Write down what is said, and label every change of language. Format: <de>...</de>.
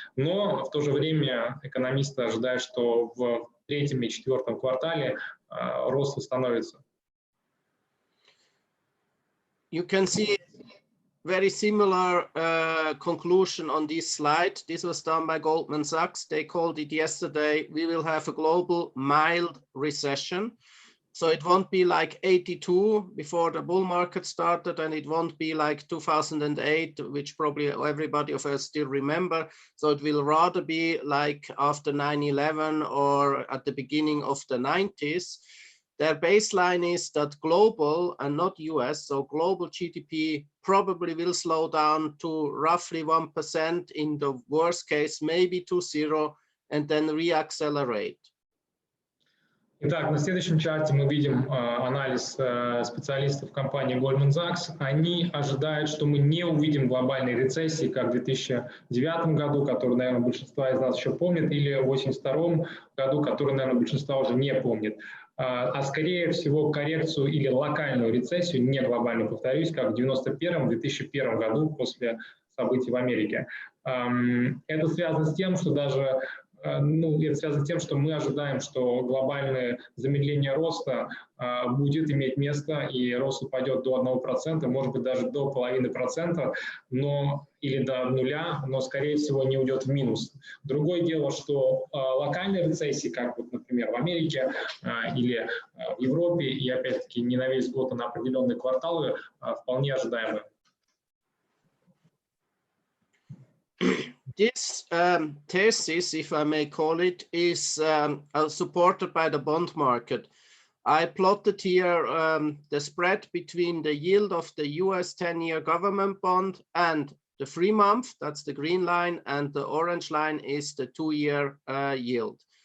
<ru>Но в то же время экономисты ожидают, что в третьем и четвертом квартале рост восстановится.</ru> <en>You can see very similar conclusion on this slide. This was done by Goldman Sachs. They called it yesterday, we will have a global mild recession. So it won't be like 82 before the bull market started, and it won't be like 2008, which probably everybody of us still remember. So it will rather be like after 9/11 or at the beginning of the 90s. Their baseline is that global and not US, so global GDP probably will slow down to roughly 1% in the worst case, maybe to 0, and then reaccelerate.</en> <ru>Итак, на следующем чарте мы видим анализ специалистов компании Goldman Sachs. Они ожидают, что мы не увидим глобальной рецессии, как в 2009 году, которую, наверное, большинство из нас еще помнит, или в 1982 году, которую, наверное, большинство уже не помнит. А скорее всего коррекцию или локальную рецессию, не глобальную, повторюсь, как в 1991-2001 году после событий в Америке. Это связано с тем, что это связано с тем, что мы ожидаем, что глобальное замедление роста будет иметь место, и рост упадет до 1%, может быть, даже до 0,5%, или до 0, но, скорее всего, не уйдет в минус. Другое дело, что локальные рецессии, как, вот, например, в Америке или в Европе, и, опять-таки, не на весь год, а на определенные кварталы, вполне ожидаемы.</ru> <en>This thesis, if I may call it, is supported by the bond market. I plotted here the spread between the yield of the US 10-year government bond and the 3-month, that's the green line, and the orange line is the 2-year yield.</en>